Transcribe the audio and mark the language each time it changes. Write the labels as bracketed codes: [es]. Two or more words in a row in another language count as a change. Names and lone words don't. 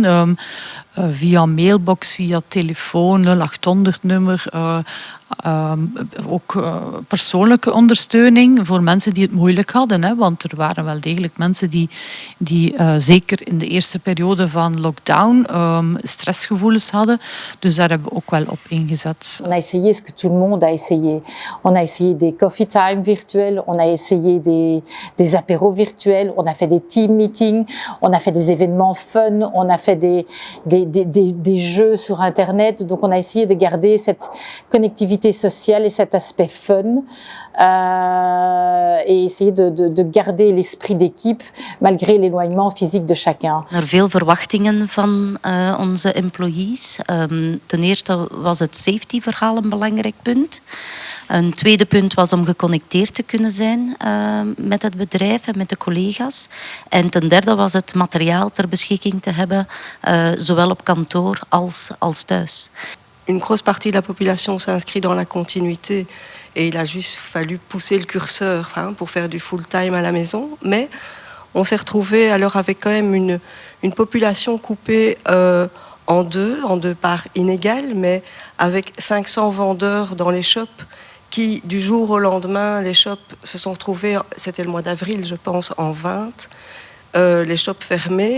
[nl] Via mailbox, via telefoon, 0800-nummer. Ook persoonlijke ondersteuning voor mensen die het moeilijk hadden. Want er waren wel degelijk mensen die zeker in de eerste periode van lockdown stressgevoelens hadden. Dus daar hebben we ook wel op ingezet. [fr] On a essayé ce que tout le monde a essayé. On a essayé des [en] coffee time [fr] virtuels, on a essayé des apéros virtuels, on a fait des [en] team meetings, [fr] on a fait des événements fun, on a fait des jeux sur Internet. Donc on a essayé de garder cette connectivité sociale et cet aspect fun et essayer de garder l'esprit d'équipe malgré l'éloignement physique de chacun. [nl] Er veel verwachtingen van onze employees. Ten eerste was het safety-verhaal een belangrijk punt. Een tweede punt was om geconnecteerd te kunnen zijn met het bedrijf en met de collega's. En ten derde was het materiaal ter beschikking te hebben, zowel op kantoor als thuis. [fr] Une grosse partie de la population s'inscrit dans la continuité et il a juste fallu pousser le curseur pour faire du full-time à la maison. Mais on s'est retrouvé alors avec quand même une population coupée en deux parts inégales, mais avec 500 vendeurs dans les shops qui, du jour au lendemain, les shops se sont retrouvés, c'était le mois d'avril je pense, en vente, les shops fermés.